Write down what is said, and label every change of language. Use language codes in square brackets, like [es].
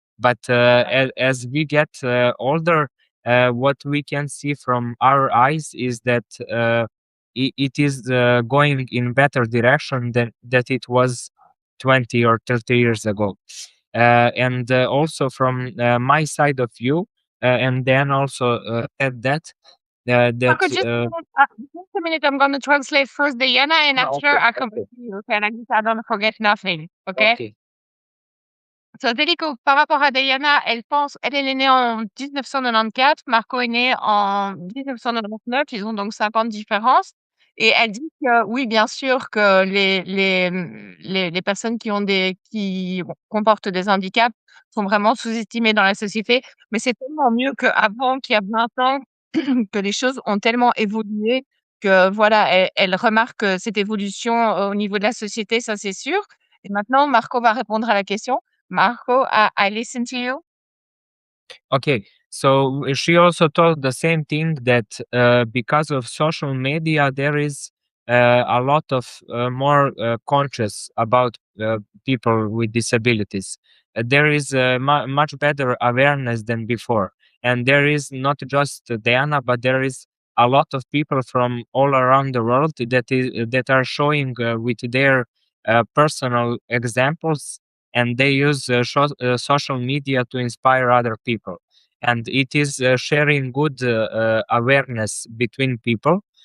[en] But as we get older, what we can see from our eyes is that it is going in better direction than that it was 20 or 30 years ago. And also from my side of view, and then also add that Marco, just a minute. I'm going to translate first Dejana, and after okay, I come back to you. Okay, like this, I don't forget nothing. Okay. okay. [fr] So, Délico, par rapport à Dejana, elle est née en 1994, Marco est né en 1999, ils ont donc 5 ans de différence. Et elle dit que oui, bien sûr, que les personnes qui comportent des handicaps sont vraiment sous-estimées dans la société, mais c'est tellement mieux qu'avant, qu'il y a 20 ans, que les choses ont tellement évolué que voilà, elle remarque cette évolution au niveau de la société, ça c'est sûr. Et maintenant, Marco va répondre à la question. [en] Marco, I listen to you. Okay, so she also told the same thing that because of social media, there is a lot of more conscious about people with disabilities. There is much better awareness than before, and there is not just Diana, but there is a lot of people from all around the world that are showing with their personal examples, and they use social media to inspire other people, and it is sharing good awareness between people.